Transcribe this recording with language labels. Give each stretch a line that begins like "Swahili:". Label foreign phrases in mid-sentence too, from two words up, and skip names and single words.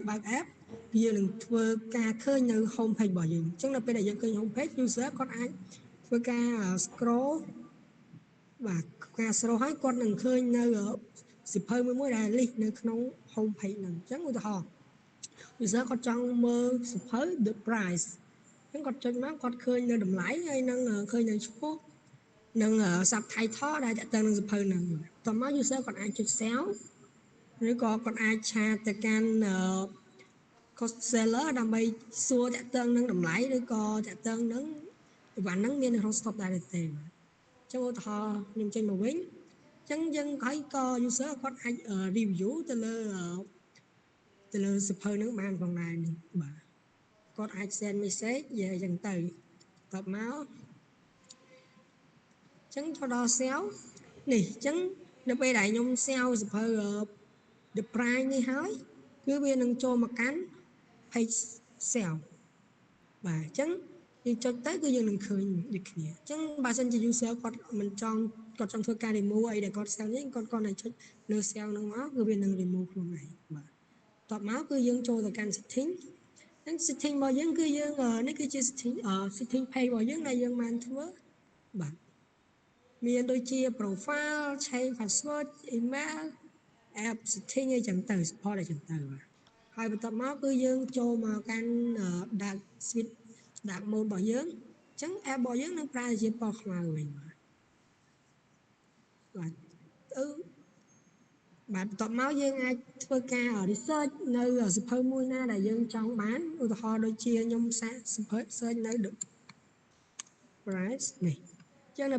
Khmer: បើក app យើងនឹងធ្វើការឃើញនៅ
English: home page
Khmer: របស់យើងអញ្ចឹងនៅពេលដែលយើងឃើញ
English: home page
Khmer: user គាត់អាចធ្វើការ scroll បាទការ scroll ហើយគាត់នឹងឃើញនៅសៀវភៅមួយដែល list នៅក្នុង
English: home page
Khmer: ហ្នឹងអញ្ចឹងឧទាហរណ៍ user គាត់ចង់មើលសៀវភៅ
English: the price
Khmer: អញ្ចឹងគាត់ចុចមកគាត់ឃើញនៅតម្លៃហើយនឹងឃើញនៅ ឈ្មោះនិង subtitle ដែលតាក់ទងនឹងសៀវភៅហ្នឹងតមក user គាត់អាចចុច sell ឬក៏គាត់អាចឆាតទៅកាន់
English: cost seller
Khmer: ដើម្បីសួរតាក់ទងនឹងតម្លៃឬក៏តាក់ទងនឹងអីវ៉ាន់ហ្នឹងមាននៅក្នុង stock ដែរទេអញ្ចឹងឧទាហរណ៍ខ្ញុំចេញមកវិញអញ្ចឹងយើងហើយក៏ user គាត់អាច review ទៅលើសៀវភៅហ្នឹងបានផងដែរនេះបាទគាត់អាច
English: send message
Khmer: និយាយអញ្ចឹងទៅតបមក អញ្ចឹងចូលដល់ sell នេះអញ្ចឹងនៅពេលដែលខ្ញុំ sell សៀវភៅ
English: the price
Khmer: នេះហើយគឺវានឹងចូលមកកាន់
English: page sell
Khmer: បាទអញ្ចឹងយើងចុចទៅ គឺយើងនឹងឃើញដូចគ្នាអញ្ចឹងបើសិនជា user គាត់មិនចង់គាត់ចង់ធ្វើការ remove អីដែលគាត់ sell នេះគាត់គាត់តែចុចលើ sell ហ្នឹងមកគឺវានឹង remove ខ្លួនឯងបាទតបមកគឺយើងចូលទៅកាន់ setting ហ្នឹង setting របស់យើងគឺយើងនេះ គឺជា
English: setting page
Khmer: របស់យើងដែលយើងបានធ្វើបាទមានដូចជា
English: profile change password email app setting
Khmer: អីចឹងទៅ support អីចឹងទៅបាទហើយបន្ទាប់មកគឺយើងចូលមកកាន់
English: dark switch dark mode
Khmer: របស់យើងអញ្ចឹង app របស់យើងនឹងប្រែជាពណ៌ខ្មៅវិញបាទបាទ បាទបន្ទាប់មកយើងអាចធ្វើការ research នៅសៀវភៅមួយណាដែលយើងចង់បាន ឧទាហរណ៍ដូចជាខ្ញុំសាកសៀវភៅ search នៅ The Price នេះចឹងនៅ